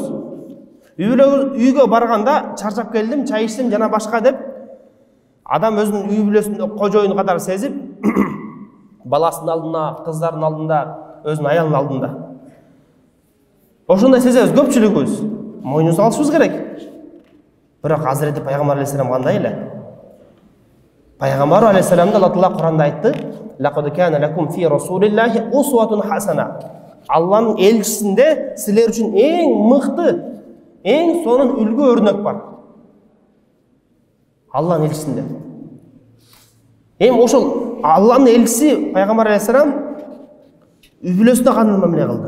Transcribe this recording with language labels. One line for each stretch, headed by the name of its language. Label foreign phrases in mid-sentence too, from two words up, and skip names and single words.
Kyrgyz: Үйгө барганда чарчап келдим, чай ичтим жана башка деп, адам өзүнүн үй бүлөсүндө кожоюн катары сезип, баласынын алдында, кыздардын алдында, өзүнүн аялынын алдында. Ошондой сезебиз көпчүлүгүбүз. Мойнубузду алышыбыз керек. Бирок Азирети Пайгамбар алейхиссалам кандай эле? Пайгамбар алейхиссаламды
Arabic: الله تعالى
Kyrgyz: Куранда айтты:
Arabic: "لقد كان لكم في رسول الله أسوة حسنة."
Kyrgyz: Алланын элчисинде силер үчүн эң мыкты, эң сонун үлгү өрнөк бар. Алланын элчисинде. Ошол Алланын элчиси Пайгамбар алейхиссалам үй бүлөсүндө кандай мамиле кылды?